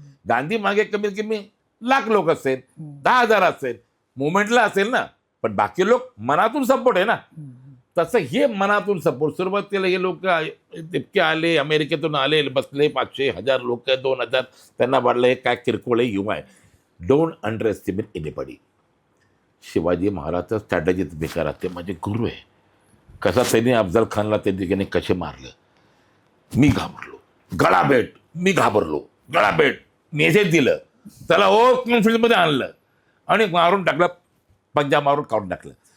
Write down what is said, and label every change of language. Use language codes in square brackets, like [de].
[mr] गांधी मागे कमीत कमी लाख लोक असेल, 10,000 असेल, मुवमेंटला असेल ना. पण बाकी लोक मनातून सपोर्ट आहे ना. तसं हे मनातून सपोर्ट. सुरुवातीला हे लोक इतके आले, अमेरिकेतून आले, बसले 500 1000 लोक, 2000, त्यांना वाटलं हे काय किरकोळ आहे, युवा आहे. [en] Don't underestimate anybody. [mr] Shivaji महाराजचं स्ट्रॅटेजी तुम्ही करा, ते माझे गुरु आहे. कसा त्यांनी अफजल खानला त्यांनी कसे मारलं, मी घाबरलो, गळाभेट, मी घाबरलो, गळाभेट, मेसेज दिलं, त्याला कॉन्फिडन्समध्ये आणलं आणि मारून टाकलं, पंजा मारून काढून टाकलं.